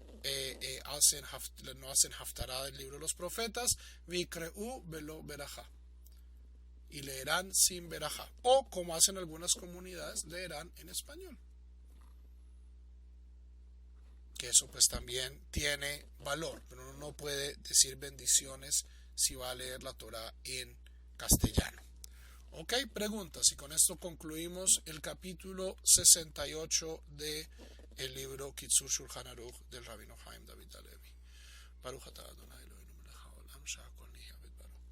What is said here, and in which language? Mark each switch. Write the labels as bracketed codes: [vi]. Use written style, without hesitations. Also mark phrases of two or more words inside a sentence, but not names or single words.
[es] hacen haftará del libro de los profetas, y leerán sin verajá, o como hacen algunas comunidades, leerán en español, que eso pues también tiene valor, pero uno no puede decir bendiciones si va a leer la Torah en castellano. Ok, preguntas, y con esto concluimos el capítulo 68 de el libro Kitzur Shulchan Aruch del rabino Haim David Halevi. [he] ברוך אתה אדוני אלוהינו מלך העולם שהכל נהיה בדברו.